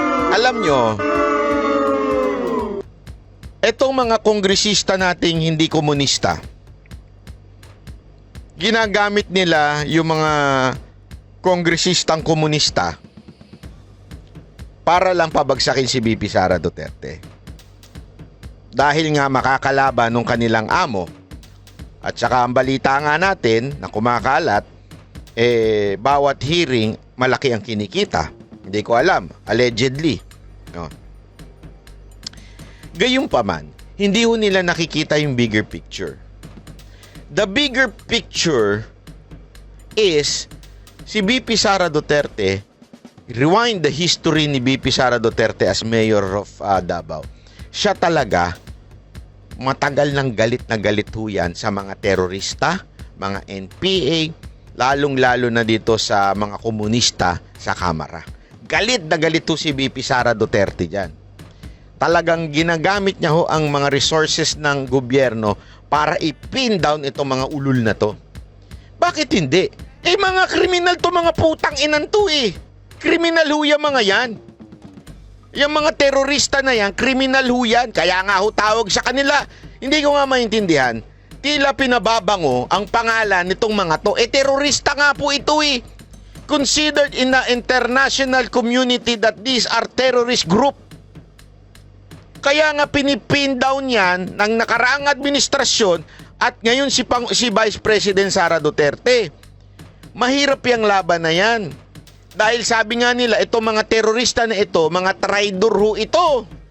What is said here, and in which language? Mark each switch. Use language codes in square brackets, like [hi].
[tl] Alam nyo, etong mga kongresista nating hindi komunista, ginagamit nila yung mga kongresistang komunista para lang pabagsakin si BP Sara Duterte. Dahil nga makakalaban ng kanilang amo. At saka ang balita nga natin na kumakalat, bawat hearing malaki ang kinikita. Hindi ko alam, allegedly. Gayunpaman, hindi ho nila nakikita yung [en] bigger picture. The bigger picture is si BP Sara Duterte. Rewind the history ni BP Sara Duterte as mayor of Davao. [tl] Siya talaga matagal ng galit na galit ho yan sa mga terorista, mga NPA, lalong-lalo na dito sa mga komunista sa Kamara. Galit na galit ho si BP Sara Duterte dyan. Talagang ginagamit niya ho ang mga resources ng gobyerno para i-pin down itong mga ulul na to. Bakit hindi? Mga kriminal to, mga putang inan to eh. Kriminal ho yung mga yan. Yung mga terorista na yan, kriminal ho yan. Kaya nga ho tawag sa kanila. Hindi ko nga maintindihan. Tila pinababango ang pangalan nitong mga to. Terorista nga po ito eh. [en] Considered in the international community that these are terrorist group. [tl] Kaya nga pinipin down yan ng nakaraang administrasyon at ngayon si Vice President Sara Duterte. Mahirap yung laban na yan. Dahil sabi nga nila, ito mga terorista na ito, mga traitor ho ito.